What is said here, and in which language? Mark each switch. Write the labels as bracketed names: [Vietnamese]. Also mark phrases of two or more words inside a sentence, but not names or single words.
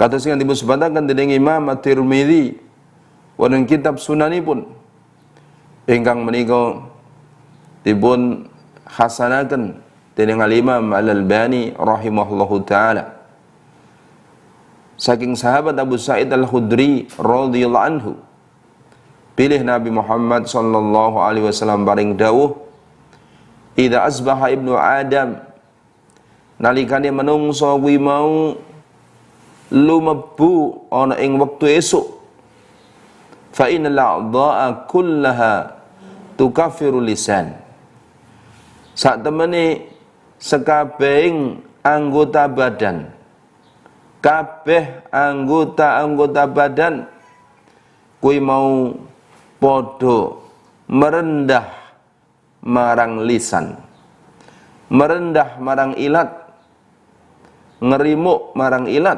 [Javanese] Kados ingkang dipun sebataken dening Imam At-Tirmidzi wonten kitab Sunanipun ingkang menika dipun hasanaken dening Al-Imam Al-Albani [Arabic] رحمه الله تعالى [Javanese] saking sahabat Abu Sa'id Al-Khudri [Arabic] رضي الله عنه [Javanese] pilih Nabi Muhammad [Arabic] صلى الله عليه وسلم [Javanese] paring dawuh [Arabic] إذا أصبح ابن آدم [Javanese] nalikane menungso kuwi mau lumebu ana ing wektu esuk [Arabic] فإن ال الأعضاء كلها تكفر اللسان [Javanese] sak temene sekabehing anggota badan kabeh anggota badan kuwi mau padha merendah marang lisan, merendah marang ilat, ngerimuk marang ilat.